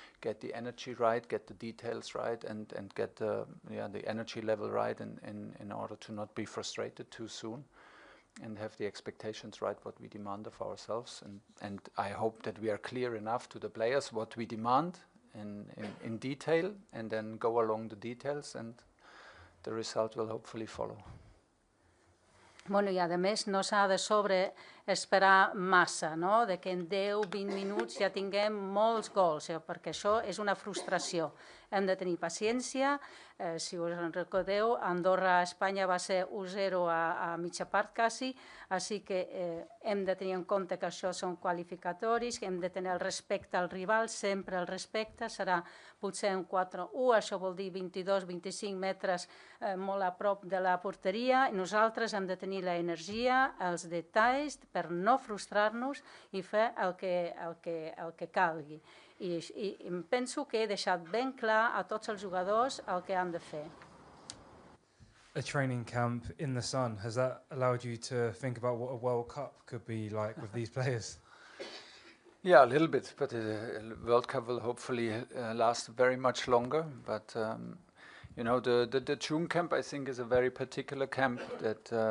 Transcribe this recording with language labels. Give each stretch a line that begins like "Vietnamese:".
English: Get the energy right, get the details right, and get the energy level right in order to not be frustrated too soon. And have the expectations right, what we demand of ourselves. And I hope that we are clear enough to the players what we demand in detail, and then go along the details, and the result will hopefully follow.
Catalan: Bueno, i a més no s'ha de esperar massa, no? De que en 10-20 minuts ja tinguem molts gols, perquè això és una frustració. Hem de tenir paciència. Si us en recordeu, Andorra-Espanya va ser 1-0 a mitja part quasi, així que hem de tenir en compte que això són qualificatoris, que hem de tenir el respecte al rival, sempre el respecte, serà potser un 4-1, això vol dir 22-25 metres molt a prop de la porteria, i nosaltres hem de tenir l'energia, els detalls, per no frustrar-nos i fer el que calgui. I penso que he deixat ben clar a tots els jugadors el que han de fer.
English: A training camp in the sun, has that allowed you to think about what a World Cup could be like with these players? Yeah, a little bit, but the World Cup will hopefully last very much longer. But the June camp, I think, is a very particular camp that